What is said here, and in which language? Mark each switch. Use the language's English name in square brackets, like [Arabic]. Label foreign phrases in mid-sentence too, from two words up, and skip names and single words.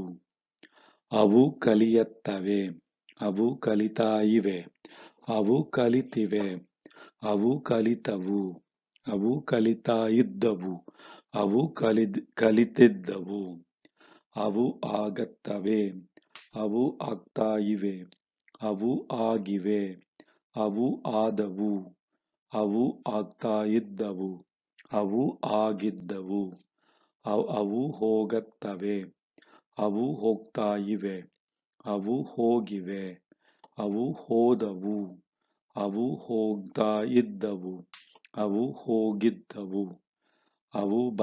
[Kannada] ಅವು ಕಲಿಯುತ್ತವೆ, ಅವು ಕಲಿತಾ ಇವೆ, ಅವು ಕಲಿತಿವೆ, ಅವು ಕಲಿತವು, ಅವು ಕಲಿತಾ ಇದ್ದವು, ಅವು ಕಲಿತಿದ್ದವು, ಅವು ಆಗತ್ತವೆ, ಅವು ಆಗ್ತಾ ಇವೆ, ಅವು ಆಗಿವೆ, ಅವು ಆದವು, ಅವು ಆಗ್ತಾ ಇದ್ದವು, ಅವು ಆಗಿದ್ದವು, ಅವು ಹೋಗತ್ತವೆ, ಅವು ಹೋಗ್ತಾ ಇವೆ, ಅವು ಹೋಗಿವೆ, ಅವು ಹೋದವು, ಅವು ಹೋಗ್ತಾ ಇದ್ದವು, ಅವು ಹೋಗಿದ್ದವು, ಅವು